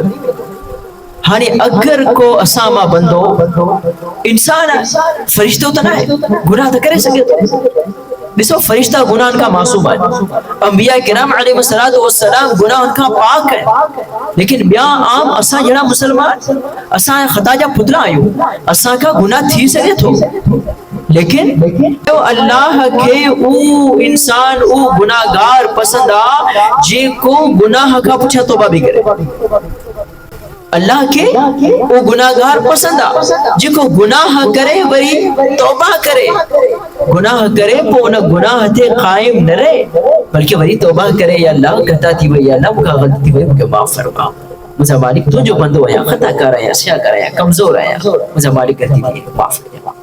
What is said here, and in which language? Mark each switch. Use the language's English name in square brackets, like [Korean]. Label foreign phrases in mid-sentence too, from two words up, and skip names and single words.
[Sindhi] हाणे अगर को असां मां बंदो इंसान आहे, फरिश्तो त न आहे, गुनाह त करे सघे थो। ॾिसो, फरिश्ता गुनाहनि खां मासूम आहिनि, अंबिया किराम [Arabic] عليه الصلاة والسلام [Sindhi] गुनाहनि खां पाक आहिनि, लेकिन ॿिया आम असां जहिड़ा मुसलमान, असां ख़ता जा पुतला आहियूं, असां खां गुनाह थी सघे थो, लेकिन अल्लाह के उ इंसान उ गुनाहगार पसंद आ जेको गुनाह खां पुठियां तौबा भी करे। अल्लाह के वो गुनाहगार पसंद आ जेको गुनाह करे वरी तौबा करे, गुनाह करे पो उन गुनाह ते कायम न रहे, बल्कि वरी तौबा करे, [Arabic] يا الله [Sindhi] खता थी वई, अल्लाह मूंखां ग़लती थी वई, मूंखे माफ़ फरमा, मुंहिंजा मालिक तुंहिंजो बंदो आहियां, ख़ताकार आहियां, सियाकार आहियां, कमज़ोर आहियां, मुंहिंजा मालिक गलती थी माफ़ करियो।